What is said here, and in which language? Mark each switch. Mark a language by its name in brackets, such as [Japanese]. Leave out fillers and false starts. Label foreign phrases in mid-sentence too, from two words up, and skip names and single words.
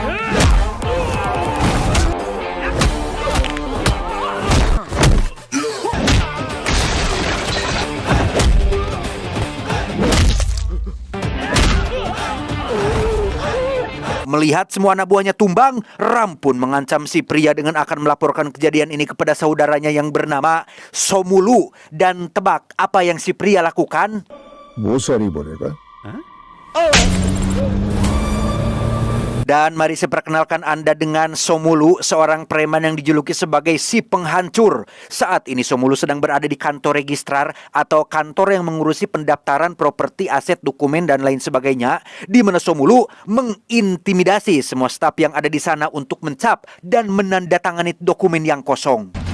[Indonesian] Melihat semua anak buahnya tumbang, Ram pun mengancam si pria dengan akan melaporkan kejadian ini kepada saudaranya yang bernama Somulu. Dan tebak apa yang si pria lakukan? [Hindi] वो सॉरी बोलेगा। [Indonesian] Dan mari saya perkenalkan Anda dengan Somulu, seorang preman yang dijuluki sebagai si penghancur. Saat ini Somulu sedang berada di kantor registrar atau kantor yang mengurusi pendaftaran properti, aset, dokumen, dan lain sebagainya, di mana Somulu mengintimidasi semua staf yang ada di sana untuk mencap dan menandatangani dokumen yang kosong.